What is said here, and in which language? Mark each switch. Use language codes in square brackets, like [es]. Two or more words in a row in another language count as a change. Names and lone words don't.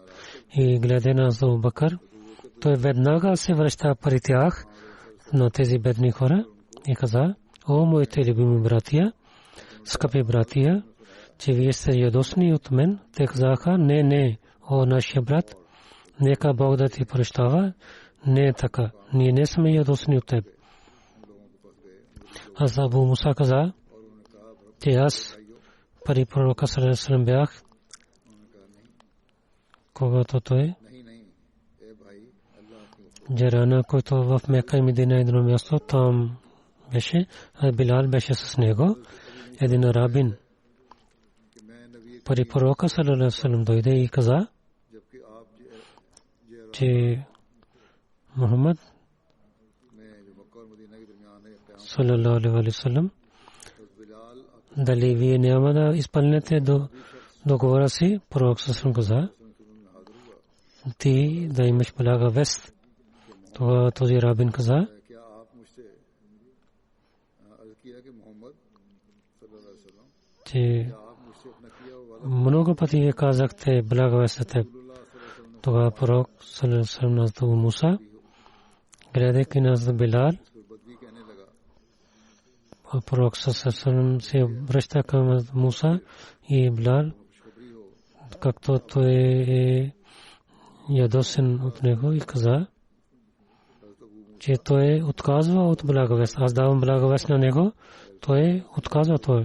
[bg] И гледа на Абу Бакр, той веднага се връща при тях на тези бедни хора и каза, о, моите любими братия, скъпи братия, че вие сте ядосни от мен. Те казаха, не, о, нашия брат, нека Бог да ти прощава. Не е така, ние не сме ядосни от теб. Аз Абу Муса каза, че аз при пророка [ar] صلى الله عليه وسلم [bg] бях, когато той Джарана, който в Мека и Медина едно място, там беше, а Билал беше с него, един арабин. При пророка [ar] صلى الله عليه وسلم [bg] дойде и каза, че Мухаммад [ar] صلى الله عليه وسلم, [bg] дали вие няма да изпълните договора си? Пророк саллаллаху каза, ти да имаш блага вест. Това този рабин каза, че много пъти вие казахте блага вест. Тогава пророк [ar] صلى الله عليه وسلم [bg] Муса, гледайки на Билал, пророк [ar] صلى الله عليه وسلم [bg] се връща към Муса и Билал, както той е ядосен от него и каза, че той отказва от благовест. Аз давам благовест на него, той отказва той.